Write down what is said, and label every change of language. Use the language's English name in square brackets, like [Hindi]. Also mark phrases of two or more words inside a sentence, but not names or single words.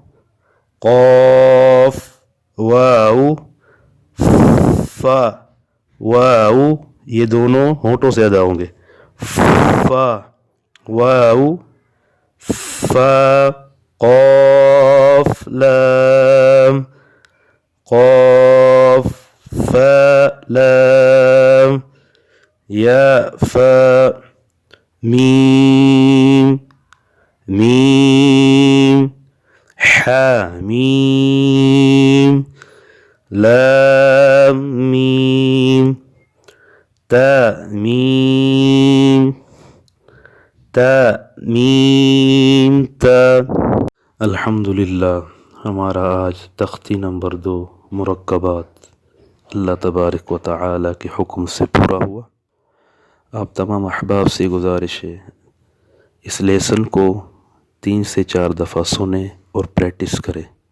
[Urdu] قاف واو فا واو یہ دونوں ہونٹوں سے ادا ہوں گے فا واو فا قاف لام قاف فا لام یا فا میم میم حامیم لام میم تا میم تا میم تا الحمدللہ ہمارا آج تختی نمبر 2 مرکبات اللہ [Arabic] تبارک و تعالی [Urdu] کے حکم سے پورا ہوا۔ آپ تمام احباب سے گزارش ہے اس لیسن کو 3 سے 4 دفعہ سنیں اور پریکٹس کریں۔